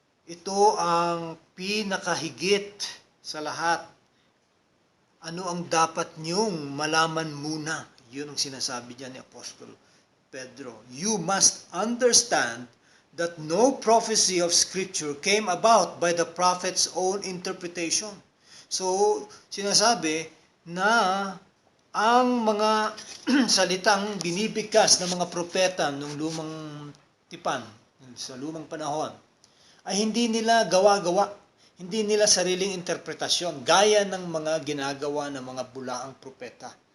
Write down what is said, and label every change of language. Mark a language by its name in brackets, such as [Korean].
[Filipino] Ito ang pinakahigit sa lahat. Ano ang dapat niyong malaman muna? Yun ang sinasabi diyan ni Apostol Pedro. [English] You must understand that no prophecy of Scripture came about by the prophet's own interpretation. [Filipino] So, sinasabi na ang mga salitang binibigkas ng mga propeta nung lumang tipan, sa lumang panahon, ay hindi nila gawa-gawa, hindi nila sariling interpretasyon, gaya ng mga ginagawa ng mga bulaang propeta.